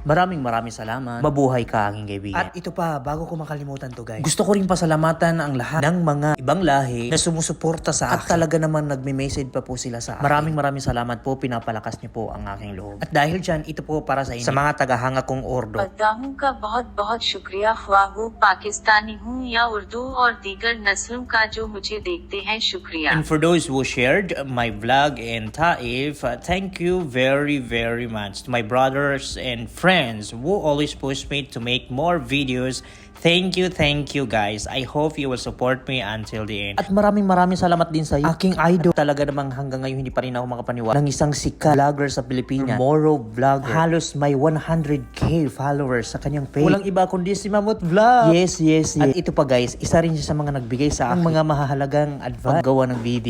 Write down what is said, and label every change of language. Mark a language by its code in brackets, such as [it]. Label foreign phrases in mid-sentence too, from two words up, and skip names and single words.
[tl] Maraming salamat. Mabuhay ka aking kaibigan. At ito pa, bago ko makalimutan to guys, gusto ko rin pasalamatan ang lahat ng mga ibang lahi na sumusuporta sa akin. At talaga naman nagme-message pa po sila sa akin. Maraming salamat po, pinapalakas niyo po ang aking loob. At dahil dyan, ito po para sa inyo, sa mga tagahanga kong ordo. [ur] اداؤں کا بہت بہت شکریہ خواہ وہ پاکستانی ہوں یا اردو اور دیگر نسلوں کا جو مجھے دیکھتے ہیں شکریہ. [en] And for those who shared my vlog in Taif, thank you very much to my brothers and friends who always push me to make more videos. Thank you guys. I hope you will support me until the end. [tl] At maraming salamat din sa iyo, aking idol. Talaga namang hanggang ngayon hindi pa rin ako makapaniwala ng isang sikat vlogger sa Pilipinas, Moro Vlogger. Halos may 100k followers sa kanyang page. Walang iba kundi si Mamut Vlog. Yes. At ito pa guys, isa rin siya sa mga nagbigay sa akin ng mga mahahalagang advice paggawa ng video.